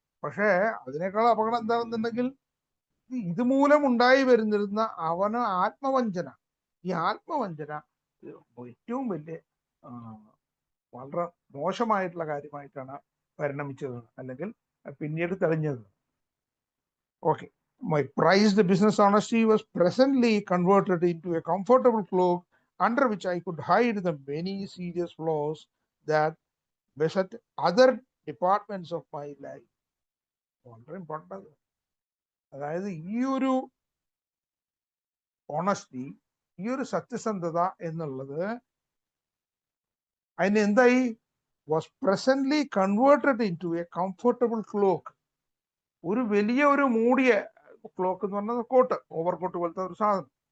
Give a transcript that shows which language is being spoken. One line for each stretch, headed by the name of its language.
Malayalam: പക്ഷേ അതിനേക്കാൾ അപകടം എന്താണെന്നുണ്ടെങ്കിൽ ഇതുമൂലം ഉണ്ടായി വരുന്നിരുന്ന ആത്മവഞ്ചന. ഈ ആത്മവഞ്ചന ഏറ്റവും വലിയ വളരെ മോശമായിട്ടുള്ള കാര്യമായിട്ടാണ് പരിണമിച്ചത്, അല്ലെങ്കിൽ പിന്നീട് തെളിഞ്ഞത്.
English: Okay, my prized business honesty was presently converted into a comfortable cloak under which I could hide the many serious flaws that beset other departments of my life.
Malayalam: വളരെ ഇമ്പോർട്ടൻ്റ്. അതായത് ഈ ഒരു ഓണസ്റ്റി, ഈ ഒരു സത്യസന്ധത എന്നുള്ളത് അതിന് എന്തായി?
English: Was presently converted into a comfortable cloak.
Malayalam: ഒരു വലിയ ഒരു മൂടിയ ക്ലോക്ക് എന്ന് പറഞ്ഞത് കോട്ട്, ഓവർകോട്ട് പോലത്തെ ഒരു സാധനം.